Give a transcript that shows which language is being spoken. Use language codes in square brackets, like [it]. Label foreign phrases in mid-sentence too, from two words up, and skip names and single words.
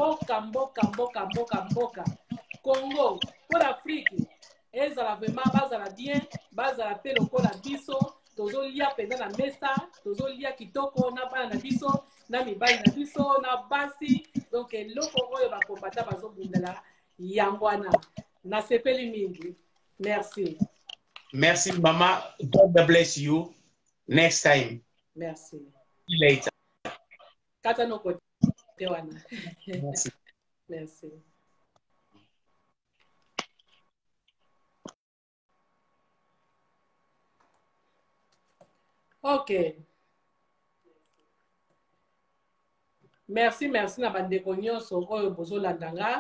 [ln] mboka Congo [fr] pour Afrique [ln] ezala vraiment bazala bien bazala pe lokola biso tozolia penza na mesa tozolia kitoko na bana na biso na mibali na biso na basi donc eloko oyo bakombata bazobundela yango wana nasepeli mingi. [fr] Merci [ln] mama, [en] God bless you. Next time. [fr] Merci. [en] See you later. [ln] Kata no kote wana. Merci. [en] Ok. [ln] Merci na bandeko nyonso oyo bozolanda nga.